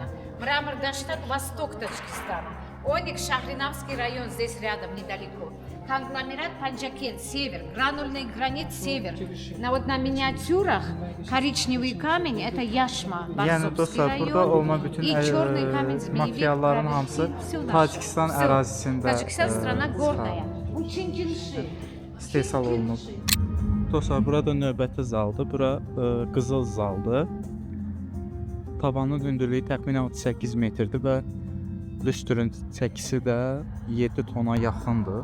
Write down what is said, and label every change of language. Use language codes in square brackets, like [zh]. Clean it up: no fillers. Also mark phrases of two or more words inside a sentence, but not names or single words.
[ru] Мрамор Даштат, восток Таджикистана. Оник, Шахринавский район, здесь рядом, недалеко. Конгломерат Панджакен, север. Гранульный гранит, север. На миниатюрах коричневый камень, это Яшма, Барсовский район. И черный камень, [az] materialların hamısı Tacikistan ərazisində [ru] Таджикистан страна горная. [az] istehsal olunub. Dostlar, burada növbəti zaldır. Bura qızıl zaldır. Tavanın hündürlüyü təxminən 38 metrdir və lüstrün çəkisi də 7 tona yaxındır.